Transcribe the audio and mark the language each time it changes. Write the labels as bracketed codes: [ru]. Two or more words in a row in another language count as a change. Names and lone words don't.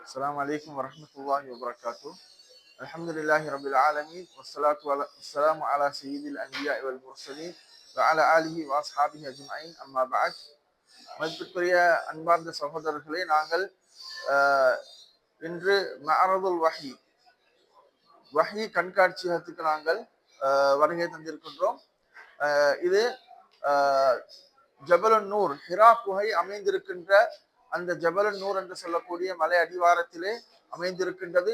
[ar] السلام عليكم ورحمة الله وبركاته. الحمد لله رب العالمين والصلاة والسلام على سيد الأنبياء والمرسلين وعلى آله وأصحابه أجمعين أما بعد. [ta] மதிப்பிற்குரிய அன்பார்ந்த சகோதரர்களே, நாங்கள் இன்று மஅரதுல் வஹி கண்காட்சியகத்துக்கு நாங்கள் வருகை தந்திருக்கின்றோம். இது ஜபலுன் நூர், ஹிரா குகை அமைந்திருக்கின்ற அந்த ஜபலுன் நூர் என்று சொல்லக்கூடிய மலை அடிவாரத்திலே அமைந்திருக்கின்றது.